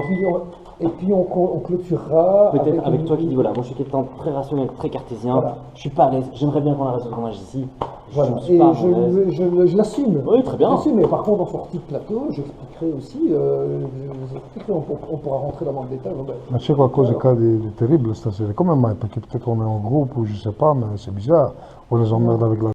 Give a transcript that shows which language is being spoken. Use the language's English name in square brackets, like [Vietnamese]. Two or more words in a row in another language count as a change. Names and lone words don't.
[French] Et puis on clôturera. Peut-être avec une- toi qui dis voilà, moi je suis quelqu'un de très rationnel, très cartésien, Voilà. je suis pas à l'aise, j'aimerais bien qu'on arrête ce tournage ici. Voilà. Je suis Et pas à mon aise. je l'assume. Oui, très bien. Je l'assume, mais par contre, en sortie de plateau, j'expliquerai aussi. On pourra rentrer dans le détail. [Italian] Ma c'è qualcosa di terribile stasera. Come mai? [French] Perché peut-être on est en groupe ou je sais pas, mais c'est bizarre. On les emmerde avec la